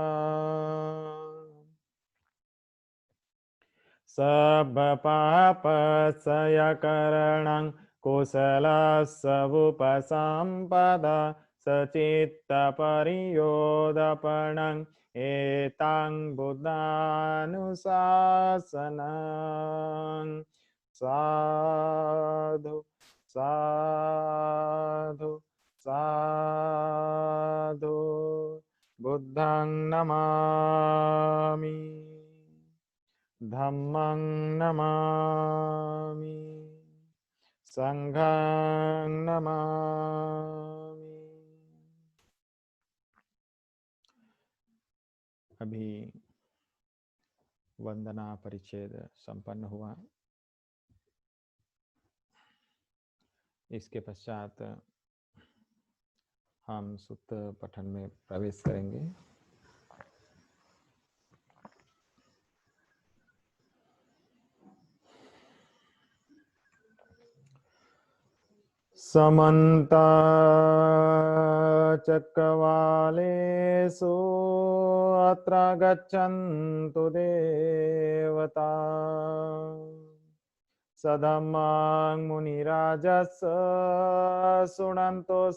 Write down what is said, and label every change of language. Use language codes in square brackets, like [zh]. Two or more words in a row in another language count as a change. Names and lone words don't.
[pi] सर्वपापक्षयकरणं कुशलस्सवुपसम्पदा सचित्तपरियोदपणं एतां बुद्धानुशासनं साधु साधु साधु बुद्धं नमामि धम्मं नमामि संघं नमामि। [hi] अभी वंदना परिच्छेद संपन्न हुआ। इसके पश्चात हम सुत्त पठन में प्रवेश करेंगे। [pi] समन्त चक्रवालेषु अत्र गच्छन्तु देवता सधम्मं मुनिराजस् शृण्वन्तो